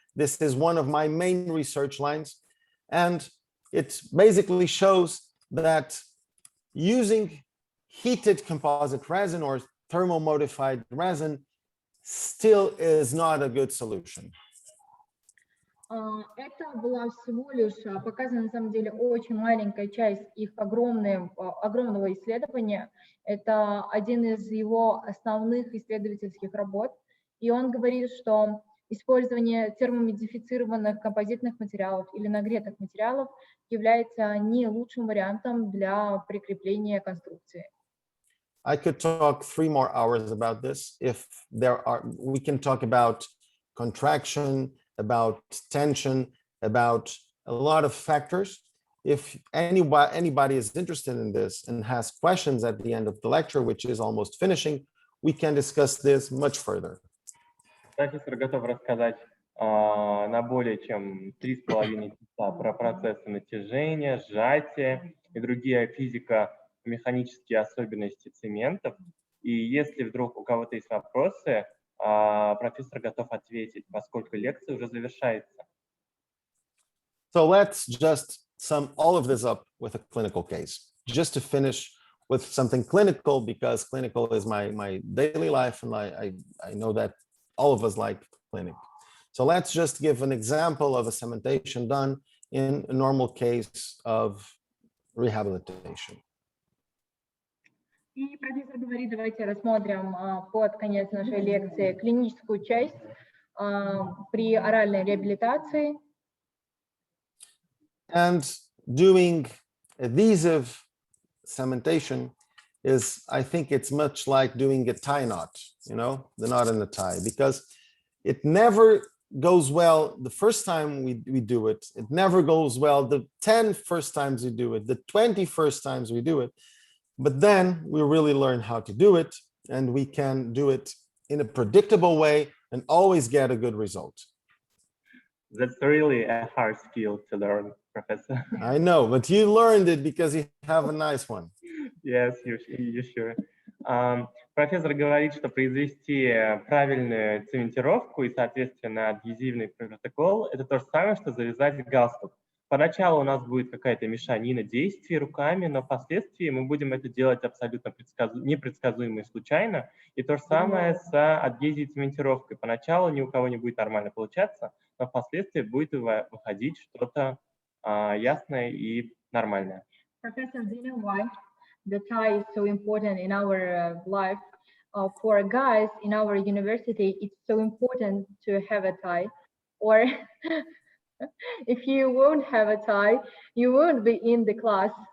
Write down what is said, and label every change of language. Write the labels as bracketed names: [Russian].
[English] This is one of my main research lines, and it basically shows that using heated composite resin or thermomodified resin still is not a good solution. [Russian] Это была всего лишь показана, на самом деле, очень маленькая часть их огромного исследования. Это один из его основных исследовательских работ. И он говорит, что использование термомодифицированных композитных материалов или нагретых материалов является не лучшим вариантом для прикрепления конструкции. [English] I could talk 3 more hours about this. If we can talk about contraction, about tension, about a lot of factors. If anybody is interested in this and has questions at the end of the lecture, which is almost finishing, we can discuss this much further. [Russian] Профессор готов рассказать на более чем 3,5 часа про процессы натяжения, сжатия и другие физико-механические особенности цементов. И если вдруг у кого-то есть вопросы, профессор готов ответить, поскольку лекция уже завершается. [English] So let's just sum all of this up with a clinical case, just to finish with something clinical, because clinical is my daily life, and I know that all of us like clinic. So let's just give an example of a cementation done in a normal case of rehabilitation. [Russian] И профессор говорит, давайте рассмотрим под конец нашей лекции клиническую часть при оральной реабилитации. [English] And doing adhesive cementation is, I think it's much like doing a tie knot, you know, the knot in the tie, because it never goes well the first time we do it. It never goes well the 10 first times we do it, the 20 first times we do it. But then we really learn how to do it, and we can do it in a predictable way and always get a good result. That's really a hard skill to learn, Professor. I know, but you learned it because you have a nice one. Yes, you sure. [Russian] Профессор говорит, что произвести правильную цементировку и, соответственно, адгезивный протокол – это то же самое, что завязать галстук. Поначалу у нас будет какая-то мешанина действий руками, но впоследствии мы будем это делать абсолютно непредсказуемо и случайно. И то же самое с адгезией и цементировкой. Поначалу ни у кого не будет нормально получаться, но впоследствии будет выходить что-то ясное и нормальное. [English] Professor, do you know why the tie is so important in our life? For guys in our university, it's so important to have a tie. Or if you won't have a tie, you won't be in the class.